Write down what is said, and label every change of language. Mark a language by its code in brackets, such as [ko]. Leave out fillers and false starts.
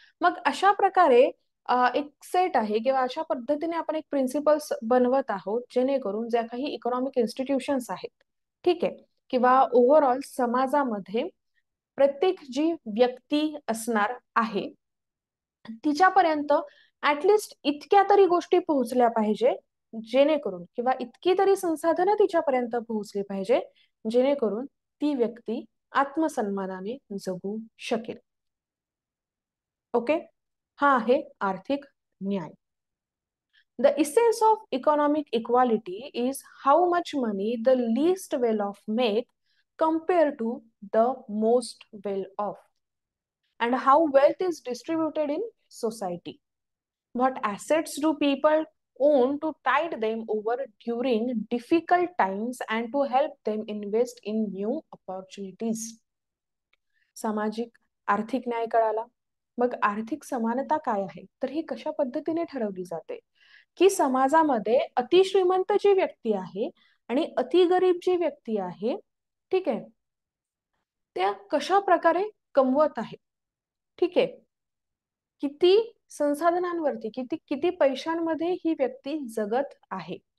[mr] मग अशा प्रकारे एक सेट आहे किंवा अशा पद्धतीने आपण एक प्रिन्सिपल्स बनवत आहोत, जेणेकरून ज्या काही इकॉनॉमिक इन्स्टिट्यूशन्स आहेत, ठीक आहे, किंवा ओव्हरऑल समाजामध्ये प्रत्येक जी व्यक्ती असणार आहे तिच्यापर्यंत ऍटलिस्ट इतक्या तरी गोष्टी पोहोचल्या पाहिजे, जेणेकरून, किंवा इतकी तरी संसाधनं तिच्यापर्यंत पोहोचली पाहिजे, जेणेकरून ती व्यक्ती आत्मसन्मानाने जगू शकेल. ओके, हा आहे आर्थिक न्याय. [en] The essence of economic equality is how much money the least well off make compared to the most well off, and how wealth is distributed in society. What assets do people own to tide them over during difficult times and to help them invest in new opportunities? [mr] सामाजिक आर्थिक न्याय कळाला. मग आर्थिक समानता काय आहे, तर ही कशा पद्धतीने ठरवली जाते, की समाजामध्ये अतिश्रीमंत जी व्यक्ती आहे आणि अतिगरीब जी व्यक्ती आहे, ठीक आहे, त्या कशा प्रकारे कमवत आहे, ठीक आहे, किती संसाधनांवरती, किती किती पैशांमध्ये ही व्यक्ती जगत आहे.